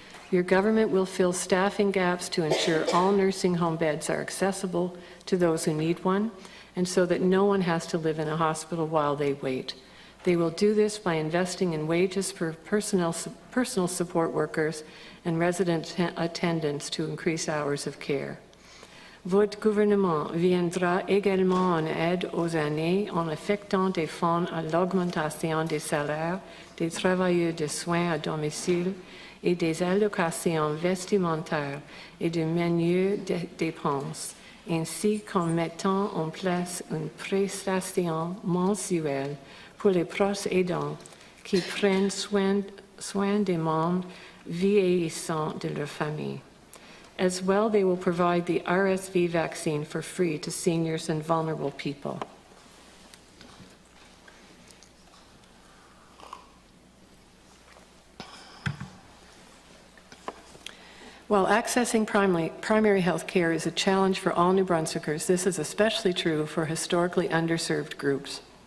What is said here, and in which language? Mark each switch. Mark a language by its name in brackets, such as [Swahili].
[English] Your government will fill staffing gaps to ensure all nursing home beds are accessible to those who need one and so that no one has to live in a hospital while they wait. They will do this by investing in wages for personal support workers and resident attendants to increase hours of care. [French] Votre gouvernement viendra également en aide aux aînés en affectant des fonds à l'augmentation des salaires des travailleurs de soins à domicile et des allocations vestimentaires et de meilleures dépenses, ainsi qu'en mettant en place une prestation mensuelle pour les proches aidants qui prennent soin des membres vieillissants de leur famille. [English] As well, they will provide the RSV vaccine for free to seniors and vulnerable people. While accessing primary health care is a challenge for all New Brunswickers, this is especially true for historically underserved groups.